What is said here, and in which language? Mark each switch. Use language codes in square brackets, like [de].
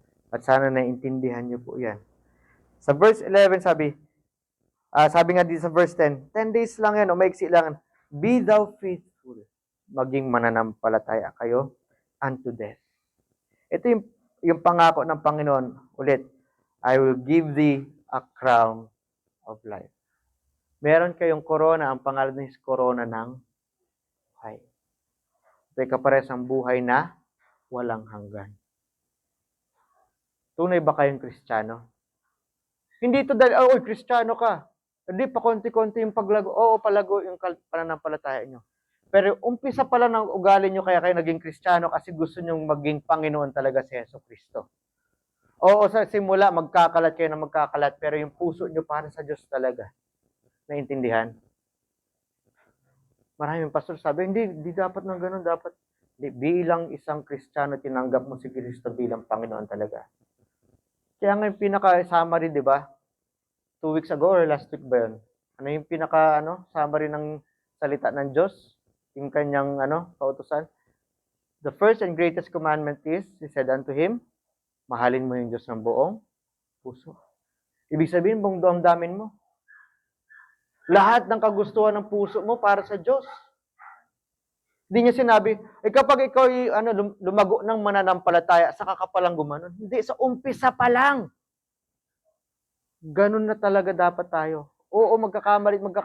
[tl] At sana naintindihan niyo po yan. Sa verse 11 sabi nga dito sa verse 10 days lang yan o maiksi lang. [en] Be thou faithful. [tl] Maging mananampalataya kayo [en] unto death. [tl] Ito yung pangako ng Panginoon. Ulit, [en] I will give thee a crown of life. [tl] Meron kayong corona, ang pangalan niya is corona ng buhay. Ito'y kapares ang buhay na walang hanggan. Tunay ba kayong Kristiyano? Hindi ito dahil, Kristiyano ka. Hindi, pa konti-konti yung paglago. Oo, palago yung pananampalataya nyo. Pero umpisa pala ng ugali nyo kaya kayo naging Kristiyano kasi gusto nyo maging Panginoon talaga si Yeso Kristo. Oo, sa simula, magkakalat kayo na magkakalat, pero yung puso nyo para sa Diyos talaga. Naintindihan? Maraming pastor sabi, hindi dapat ng ganun, dapat bilang isang Kristiyano, tinanggap mo si Kristo bilang Panginoon talaga. Kaya nga yung pinaka-summary, di ba? [en] 2 weeks ago or last week [tl] ba yun? Ano yung summary ng salita ng Diyos? Yung kanyang, kautusan? [en] The first and greatest commandment is, he said unto him, [tl] mahalin mo yung Diyos ng buong puso. Ibig sabihin, buong damdamin mo. Lahat ng kagustuhan ng puso mo para sa Diyos. Hindi niya sinabi, kapag ikaw lumago ng mananampalataya, saka ka palang gumanon. Hindi, sa umpisa pa lang. Ganun na talaga dapat tayo. Oo, magkakamali.